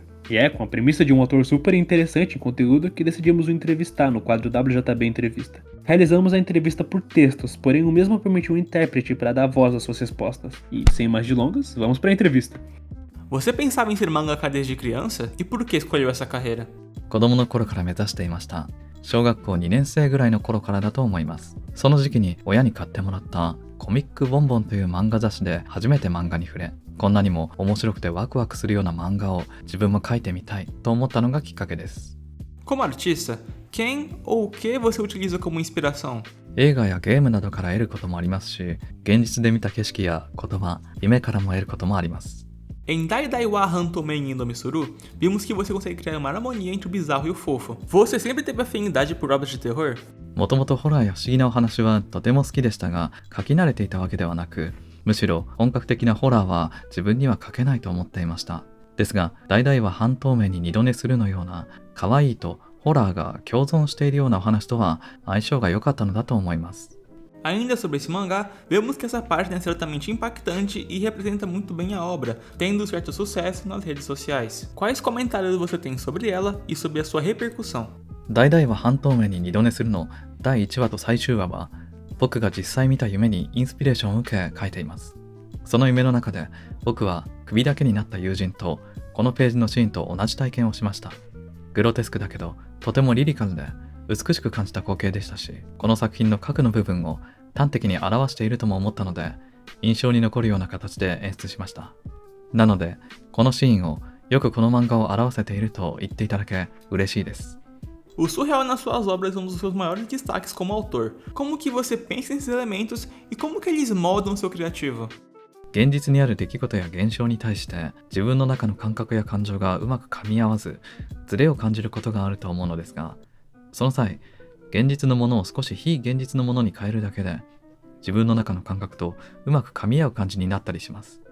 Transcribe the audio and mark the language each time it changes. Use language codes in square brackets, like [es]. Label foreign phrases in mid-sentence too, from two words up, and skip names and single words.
[pt] E é com a premissa de um autor super interessante em conteúdo que decidimos o entrevistar no quadro WJB Entrevista. Realizamos a entrevista por textos, porém o mesmo permitiu um intérprete para dar voz às suas respostas. E sem mais delongas, vamos para a entrevista. Você pensava em ser mangaka desde criança? E por que escolheu essa carreira? [ja] 子供の頃から目指していました。小学校2年生ぐらいの頃からだと思います。その時期に親に買ってもらったコミックボンボンという漫画雑誌で初めて漫画に触れ、こんなにも面白くてワクワクするような漫画を自分も描いてみたいと思ったのがきっかけです。 [pt] Como artista, quem ou o que você utiliza como inspiração? [ja] 映画やゲームなどから得ることもありますし、現実で見た景色や言葉、夢からも得ることもあります。 [pt] Em Daidai wa Hantomen Indo Mitsuru, vimos que você consegue criar uma harmonia entre o bizarro e o fofo. Você sempre teve afinidade por obras de terror? [ja] もともとホラーや不思議なお話はとても好きでしたが、書き慣れていたわけではなく、むしろ本格的なホラーは自分には書けないと思っていました。ですが、ダイダイは半透明に二度寝するのような可愛いとホラーが共存しているようなお話とは相性が良かったのだと思います。 [pt] Ainda sobre esse mangá, vemos que essa página é certamente impactante e representa muito bem a obra, tendo certo sucesso nas redes sociais. Quais comentários você tem sobre ela e sobre a sua repercussão? [ja] ダイダイは半透明に二度寝するの第1話と最終話は、僕が実際見た夢にインスピレーションを受け書いています。その夢の中で僕は首だけになった友人とこのページのシーンと同じ体験をしました。グロテスクだけどとてもリリカルで美しく感じた光景でしたし、この作品の核の部分を端的に表しているとも思ったので、印象に残るような形で演出しました。なので、このシーンをよくこの漫画を表せていると言っていただけ嬉しいです。 [pt] O surreal nas suas obras é um dos seus maiores destaques como autor. Como que você pensa nesses elementos e como que eles moldam o seu criativo? [ja] 現実にある出来事や現象に対して自分の中の感覚や感情がうまく噛み合わず、ズレを感じることがあると思うのですが、その際、現実のものを少し非現実のものに変えるだけで、自分の中の感覚とうまく噛み合う感じになったりします。